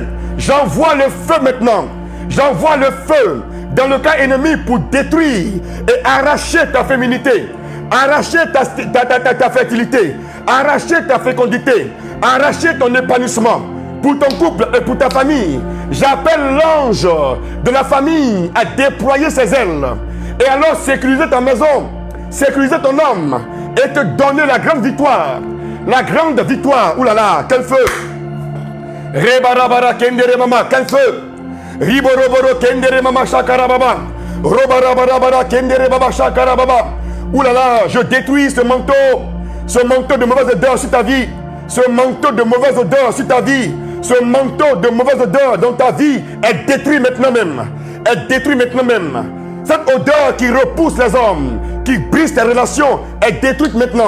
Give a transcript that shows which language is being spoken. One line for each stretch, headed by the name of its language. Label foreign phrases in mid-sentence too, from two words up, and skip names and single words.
French: J'envoie le feu maintenant. J'envoie le feu dans le cas ennemi pour détruire et arracher ta féminité, arracher ta fertilité, arracher ta fécondité, arracher ton épanouissement pour ton couple et pour ta famille. J'appelle l'ange de la famille à déployer ses ailes et alors sécuriser ta maison, sécuriser ton homme et te donner la grande victoire. La grande victoire. Ouh là là, quel feu! Rebarabara kendere mama, quel feu! Riboroboro kendere mama shakara baba. Robarabara kendere baba shakara baba. Ouh là là, je détruis ce manteau de mauvaise odeur sur ta vie, ce manteau de mauvaise odeur sur ta vie, ce manteau de mauvaise odeur dans ta vie est détruit maintenant même. Est détruit maintenant même. Cette odeur qui repousse les hommes, qui brise tes relations, est détruite maintenant.